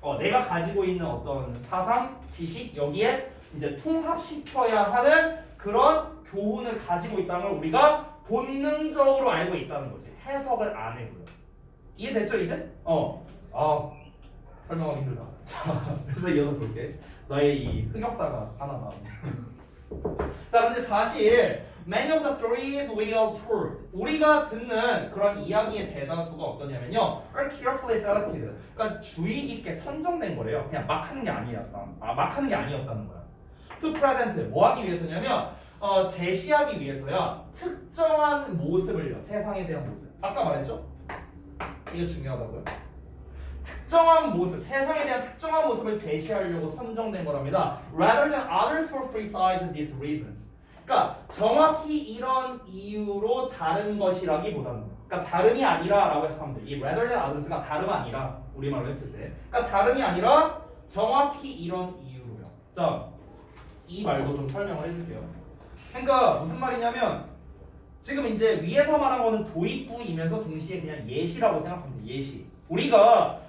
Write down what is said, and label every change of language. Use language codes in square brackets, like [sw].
[ko] 내가 가지고 있는 어떤 사상, 지식 여기에 이제 통합시켜야 하는 그런 교훈을 가지고 있다는 걸 우리가 본능적으로 알고 있다는 거지. 해석을 안 해고요. 이해됐죠 이제? 설명하기 힘들다. 자, 그래서 이어서 볼게. 너의 이 흑역사가 하나 나오네. 자, 근데 사실 [en] many of the stories we are told [ko] 우리가 듣는 그런 이야기의 대다수가 어떠냐면요 [en] are carefully selected. [ko] 그러니까 주의 깊게 선정된 거래요. 그냥 막 하는 게 막 하는 게 아니었다는 거야. [en] to present [ko] 뭐 하기 위해서냐면 제시하기 위해서야 특정한 모습을요. 세상에 대한 모습. 아까 말했죠? 이거 중요하다고요. 특정한 모습, 세상에 대한 특정한 모습을 제시하려고 선정된 거랍니다. [en] Rather than others for precise this reason. [ko] 그러니까 정확히 이런 이유로 다른 것이라기보다는 그러니까 다름이 아니라라고 해서 하면 돼. 이 [en] rather than others [ko] 가 다름 아니라 우리말로 했을 때 그러니까 다름이 아니라 정확히 이런 이유로요. 자, 이 말도 좀 설명을 해줄게요. 그러니까 무슨 말이냐면 지금 이제 위에서 말한 거는 도입부이면서 동시에 그냥 예시라고 생각하면 돼. 예시. 우리가